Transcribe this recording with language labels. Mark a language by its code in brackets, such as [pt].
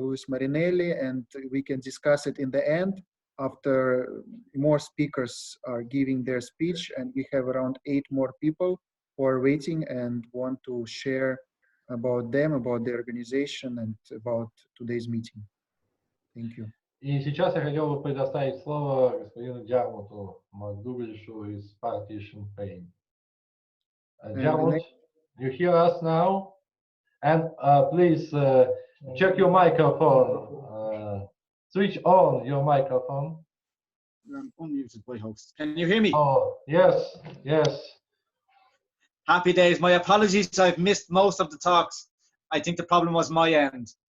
[en] Luis Marinelli, and we can discuss it in the end after more speakers are giving their speech, and we have around 8 more people who are waiting and want to share about them, about the organization, and about today's meeting. Thank you. [ru] И сейчас я хотел бы предоставить слово господину Джармуту Макдугальшу из партии Шимпейн. Джармут, [en] you hear us now? And please check your microphone. Switch on your microphone. I'm unmuted by host. Can you hear me? Oh, yes, yes. Happy days. My apologies. I've missed most of the talks. I think the problem was my end.